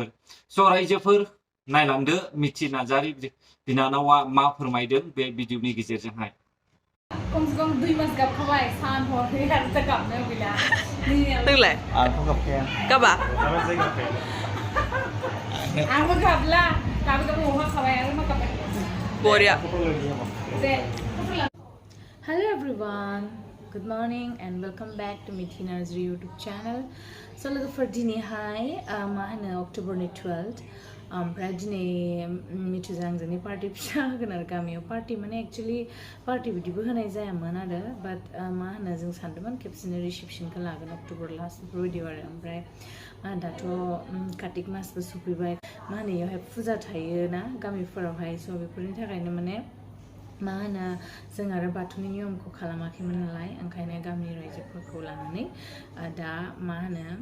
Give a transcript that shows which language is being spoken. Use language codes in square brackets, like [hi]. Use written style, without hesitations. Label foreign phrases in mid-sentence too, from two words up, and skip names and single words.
[brx] स' रायजोफोर नायलांदो मिथि नार्जारी बिनानावा मा फोरमायदों बे भिडिअनि गेजेरजोंहाय। कमसे कम 2 मास गाबखाबाय सान हर आरो गाबनो गैला नोंलाय आंथ' गाबखाया गाबा आंबो गाबला गाबो अहाखाबाय आरो मा गाबबाय बरिया [en] Hello everyone, good morning and welcome back to Mithi Narzari YouTube channel. [brx] So लोगोफोर दिनैहाय मा होनो अक्ट'बरनि 12th ओमफ्राय दिनै मिथुजों आंजोंनि पार्टि फिसा होगोन आरो गामियाव पार्टि माने एक्चुअलि पार्टि बिदिबो होनाय जायामोन आरो बाट मा होनो जों सानदोंमोन खेबसेनो रिसेपसनखौ लागोन [en] October last [brx] बेफोरबायदि आरो ओमफ्राय दाथ' कार्तिक मासबो सफैबाय मा होनो बेयावहाय फुजा थायो ना गामिफोरावहाय स' बेफोरनि थाखायनो माने मा होनो जों आरो बाथौनि नियमखौ खालामाखैमोन नालाय ओंखायनो गामिनि रायजोफोरखौ लानानै दा मा होनो